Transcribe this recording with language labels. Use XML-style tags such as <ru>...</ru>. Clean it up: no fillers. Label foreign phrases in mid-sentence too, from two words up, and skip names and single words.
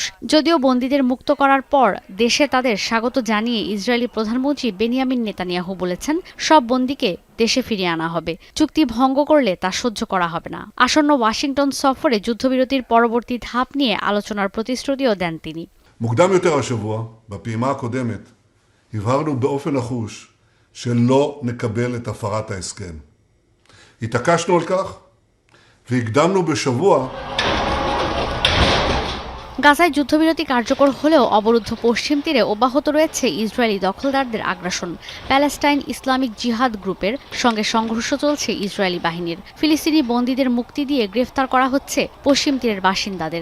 <bn>যদিও বন্দীদের মুক্ত করার পর দেশে তাদের স্বাগত জানিয়ে ইসরায়েলি প্রধানমন্ত্রী বেনিয়ামিন নেতানিয়াহু বলেছেন, সব বন্দীকে দেশে ফিরিয়ে আনা হবে। চুক্তি ভঙ্গ করলে তা সহ্য করা হবে না। আসন্ন ওয়াশিংটন সফরে যুদ্ধবিরতির পরবর্তী ধাপ নিয়ে আলোচনার প্রতিশ্রুতিও দেন তিনি।</bn> <he>מוקדם יותר השבוע, בפעימה הקודמת, הבהרנו באופן נחוש שלא נקבל את הפרת ההסכם. התעקשנו על כך והקדמנו בשבוע</he> <bn>গাজায় যুদ্ধবিরতি কার্যকর হলেও অবরুদ্ধ পশ্চিম তীরে অব্যাহত রয়েছে ইসরায়েলি দখলদারদের আগ্রাসন। প্যালেস্টাইন ইসলামিক জিহাদ গ্রুপের সঙ্গে সংঘর্ষ চলছে ইসরায়েলি বাহিনীর। ফিলিস্তিনি বন্দীদের মুক্তি দিয়ে গ্রেফতার করা হচ্ছে পশ্চিম তীরের বাসিন্দাদের।</bn>